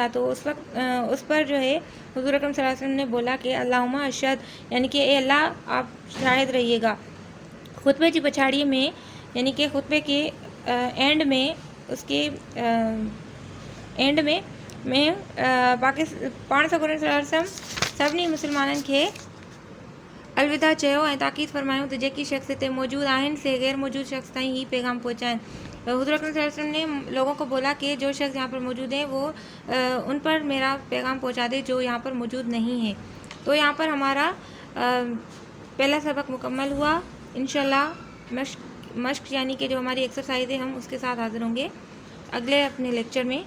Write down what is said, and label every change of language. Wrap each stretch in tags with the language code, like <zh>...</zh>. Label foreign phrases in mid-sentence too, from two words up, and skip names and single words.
<ur>تو اس وقت اس پر جو ہے حضور اکرم صلی اللہ علیہ وسلم نے بولا کہ</ur> <ar>اللہم اشہد،</ar> <ur>یعنی کہ اے اللہ آپ شاہد رہیے گا۔ خطبے کی پچھاڑی میں یعنی کہ خطبے کے اینڈ میں اس کے اینڈ میں</ur> <sd>پاण سگور صلی اللہ علیہ وسلم سبھی مسلمانن کے الوداع چیو ऐं ताक़ीद फरमायूं त जेकी शख्स हिते मौजूद आहिनि से गैर मौजूद शख्स ताईं ही पैगाम पहुँचाएं।</sd> <ur>حضور اکرم صلی اللہ علیہ وسلم نے لوگوں کو بولا کہ جو شخص یہاں پر موجود ہے وہ ان پر میرا پیغام پہنچا دے جو یہاں پر موجود نہیں ہے. تو یہاں پر ہمارا پہلا سبق مکمل ہوا. ان شاء اللہ مشق یعنی کہ جو ہماری ایکسرسائز ہے ہم اس کے ساتھ حاضر ہوں گے اگلے اپنے لیکچر میں.</ur>